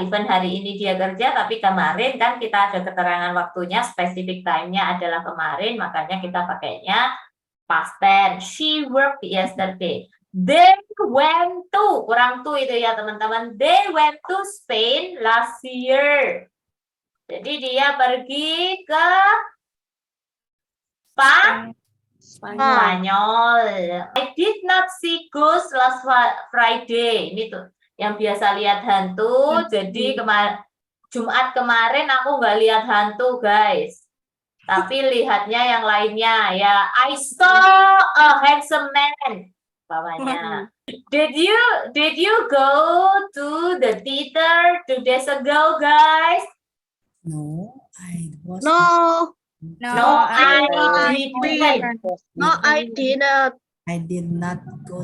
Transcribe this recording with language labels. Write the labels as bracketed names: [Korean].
[Indonesian] Even hari ini dia kerja, tapi kemarin kan kita ada keterangan waktunya, specific time-nya adalah kemarin, makanya kita pakainya past tense. [English] She worked yesterday. They went to, [Indonesian] kurang to itu ya teman-teman. [English] They went to Spain last year. [Indonesian] Jadi dia pergi ke Spanyol. [English] I did not see ghost last Friday. [Indonesian] Ini tuh yang biasa lihat hantu. Jadi Jumat kemarin aku nggak lihat hantu, guys. Tapi lihatnya yang lainnya ya. [English] I saw a handsome man. [Indonesian] Bawahnya. [English] Did you go to the theater 2 days ago, guys? No, I was. No, No, I didn't. no, I didn't. I did not go.